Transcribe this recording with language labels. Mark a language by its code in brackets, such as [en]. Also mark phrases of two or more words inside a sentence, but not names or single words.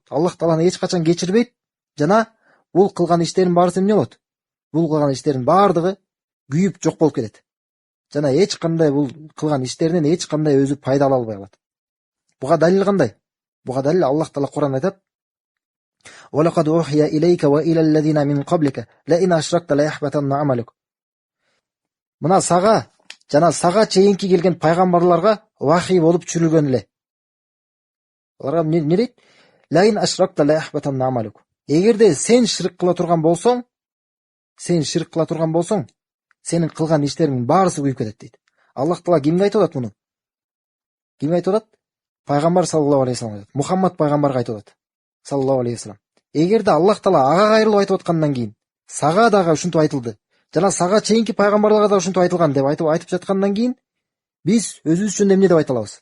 [ky] Аллах Тааланы эч качан кечирбейт жана бул кылган иштеринин баарысы эмне болот? Бул кылган иштеринин баардыгы күйүп жок болуп кетет. Жана эч кандай бул кылган иштеринен эч кандай өзү пайда ала албай калат. Буга далил кандай? Буга далил Аллах Таала Кур'анда айтат: [ar] "ولقد أوحي إليك وإلى الذين من قبلك لئن أشركت ليحبطن عملك." [ky] Мына сага жана сага чейинки келген пайгамбарларга вахий болуп түшүрүлгөн эле. Аларга эмне дейт? [ar] "لئن أشركت ليحبطن عملك." [ky] Эгерде сен ширк кыла турган болсоң, сенин кылган иштериңнин баарысы күйүп кетет дейт. Аллах Таала кимге айтып атат муну? Кимге айтып атат? Пайгамбар [ar] صلى الله عليه وسلم [ky] айтат. Мухаммад пайгамбарга айтып атат. [ar] صلى الله عليه وسلم. [ky] Эгерде Аллах Таала ага кайрылып айтып аткандан кийин, сага дагы ушинтип айтылды, жана сага чейинки пайгамбарларга да ушинтип айтылган деп айтып жаткандан кийин, биз өзүбүз үчүн эмне деп айта алабыз?